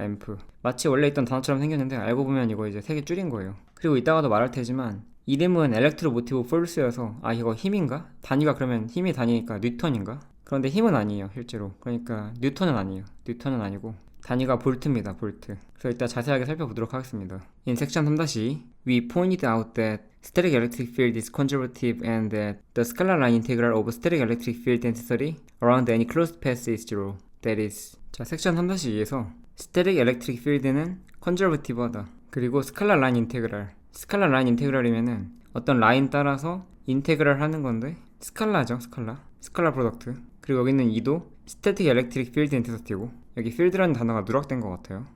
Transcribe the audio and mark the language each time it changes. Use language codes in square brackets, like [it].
[ko] Amp 마치 원래 있던 단어처럼 생겼는데 알고 보면 이거 이제 3개 줄인 거예요. 그리고 이따가도 말할 테지만 이름은 Electromotive Force여서 이거 힘인가? 단위가 그러면 힘이 단위니까 뉴턴인가? 그런데 힘은 아니에요. 실제로. 그러니까 뉴턴은 아니에요. 뉴턴은 아니고 단위가 볼트입니다. 볼트. 그래서 이따 자세하게 살펴보도록 하겠습니다. [en] In section 3-2, we pointed out that static electric field is conservative and that the scalar line integral of static electric field density around any closed path is zero. That is. [ko] 자, 섹션 3-2에서 static electric field는 conservative하다. 그리고 스칼라 라인 인테그랄. 스칼라 라인 인테그랄이면은 어떤 라인 따라서 인테그랄 하는 건데 스칼라죠, 스칼라. 스칼라 프로덕트. 그리고 여기 있는 2도 스태틱 엘렉트릭 필드 인테서티고 여기 필드라는 단어가 누락된 것 같아요.